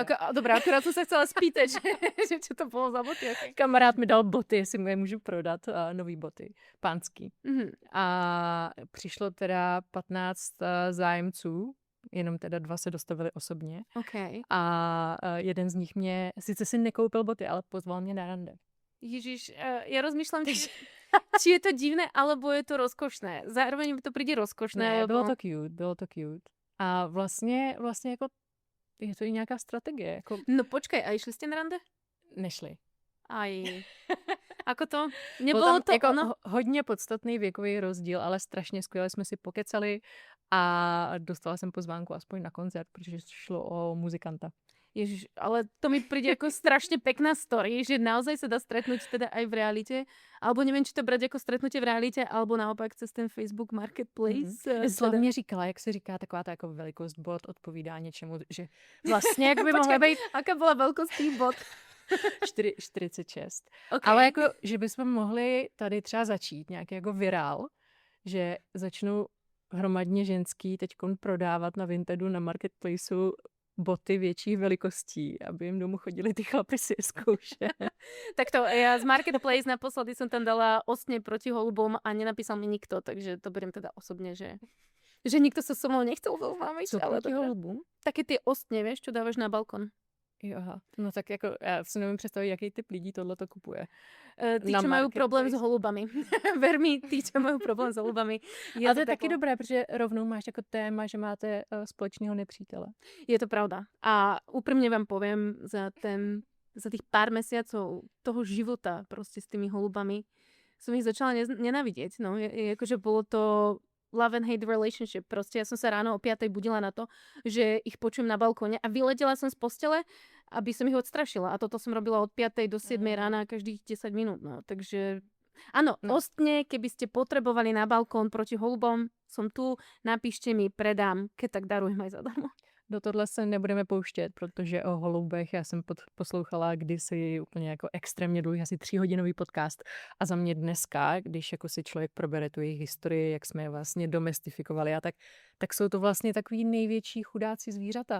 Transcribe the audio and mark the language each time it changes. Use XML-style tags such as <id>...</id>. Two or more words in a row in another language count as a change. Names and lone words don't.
<cs>Dobrá, akorát jsem se chcela spýtať, že čo to bylo za boty.</cs> <en>Okay.</en> <cs>Kamarád mi dal boty, jestli mu je můžu prodat, nový boty, pánský. Mm-hmm. A přišlo teda 15 zájemců, jenom teda 2 se dostavili osobně.</cs> <en>Okay.</en> <cs>A jeden z nich mě, sice si nekoupil boty, ale pozval mě na rande.</cs> <sk>Ježiš, ja rozmýšľam, či je to divné, alebo je to rozkošné. Zároveň mi to príde rozkošné.</sk> <cs>Ne,</cs> <sk>lebo...</sk> <cs>bylo to cute. A vlastně jako je to i nějaká strategie. Jako...</cs> <sk>No počkaj, a išli ste na rande? Nešli. Aj. Ako to?</sk> <cs>Nebylo to jako ono? Hodně podstatný věkový rozdíl, ale strašně skvěle jsme si pokecali a dostala jsem pozvánku aspoň na koncert, protože šlo o muzikanta.</cs> <sk>Ježiš, ale to mi príde ako strašne pekná story, že naozaj sa dá stretnúť teda aj v realite, alebo neviem, či to brať ako stretnutie v realite, alebo naopak cez ten Facebook Marketplace.</sk> <cs>Slavně říkala, jak se říká, taková ta jako velikost bot odpovídá něčemu, že vlastně jak by mohla být...</cs> <sk>Aká byla velikost tých bot? 46.</sk> <en>Okay.</en> <cs>Ale jako, že bychom mohli tady třeba začít nějaký jako virál, že začnou hromadně ženský teďkon prodávat na Vintedu, na Marketplaceu boty větších velikostí, aby jim domů chodili ty chlapy si je zkoušet.</cs> <sk>Tak to, ja z Marketplace naposledy som tam dala ostne proti holubom a nenapísal mi nikto, takže to beriem teda osobne, že nikto sa so mnou nechcel zoznámiť.</sk> <cs>Co proti holubům?</cs> <sk>Také tie ostne, vieš, čo dávaš na balkon.</sk> <cs>Jo, aha. No tak jako, já si nevím představit, jaký typ lidí tohle to kupuje.</cs> <sk>Tí, čo majú problém s holubami. Ver mi, tí, čo majú problém s holubami.</sk> <cs>A to je taky dobré, protože rovnou máš jako téma, že máte společného nepřítele.</cs> <sk>Je to pravda. A úprimne vám poviem, za tých pár mesiacov toho života proste s tými holubami som ich začala nenávidieť. No, akože bolo to</sk> <en>love and hate relationship.</en> <sk>Proste ja som sa ráno o 5:00 budila na to, že ich počujem na balkóne a vyletela som z postele, aby som ich odstrašila. A toto som robila od 5:00 do 7:00 rána každých 10 minút. No. Takže áno, ostne, keby ste potrebovali na balkón proti holubom, som tu, napíšte mi, predám, keď tak darujem aj zadarmo.</sk> <cs>Do tohle se nebudeme pouštět, protože o holubech já jsem poslouchala kdysi úplně jako extrémně dlouhý, asi 3hodinový podcast a za mě dneska, když jako si člověk probere tu jejich historii, jak jsme je vlastně domestifikovali a tak jsou to vlastně takový největší chudáci zvířata.</cs>